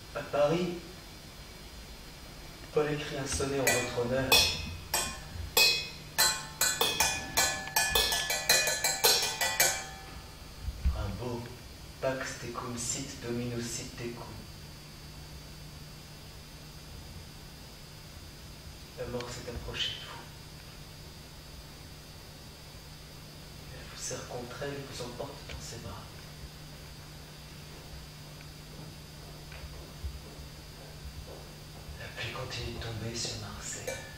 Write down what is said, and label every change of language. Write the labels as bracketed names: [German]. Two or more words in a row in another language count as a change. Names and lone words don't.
[French] Paris, Paul écrit un sonnet en votre honneur. [Latin] Un beau Pax tecum sit Dominus sit tecum. [French] La mort s'est approchée de vous. Elle vous serre contre elle et vous emporte dans ses bras. La pluie continue de tomber sur Marseille.